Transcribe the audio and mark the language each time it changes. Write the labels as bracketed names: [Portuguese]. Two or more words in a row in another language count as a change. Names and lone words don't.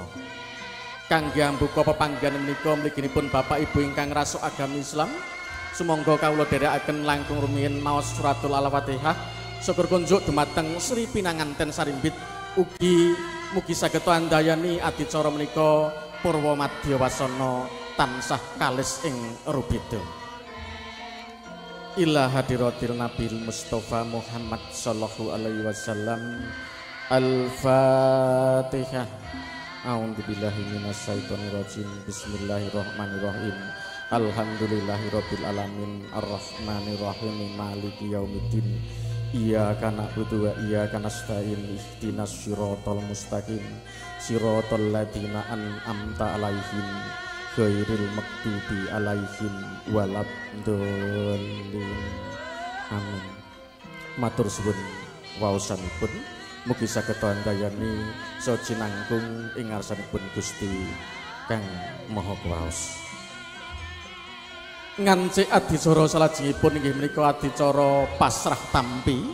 [Javanese] Kangge ambuka pepanggihan menika mliginipun Bapak Ibu ingkang rasuk agami Islam, sumangga kawula dherekaken langkung rumiyin maos suratul Al-Fatihah syukur kunjuk dumateng Sri Pinanganten Sarimbit ugi mugi saged andayani adicara menika Purwamadya wasana tansah kalis ing rubeda. [Arabic] إلى حضرة النبي المصطفى محمد صلى الله عليه وسلم. Al-Fatihah. أعوذ بالله من الشيطان الرجيم بسم الله الرحمن الرحيم. الحمد لله رب العالمين الرحمن الرحيم مالك يوم الدين. إياك نعبد وإياك نستعين اهدنا الصراط المستقيم صراط الذين أنعمت عليهم غير المغضوب عليهم ولا الضالين. Amin. [Javanese] Matur suwun waosanipun mugi saged andayani saha jinangkung ing ngarsanipun Gusti Kang Maha Kuwaos. Ngancik adicara salajengipun inggih menika adicara pasrah tampi.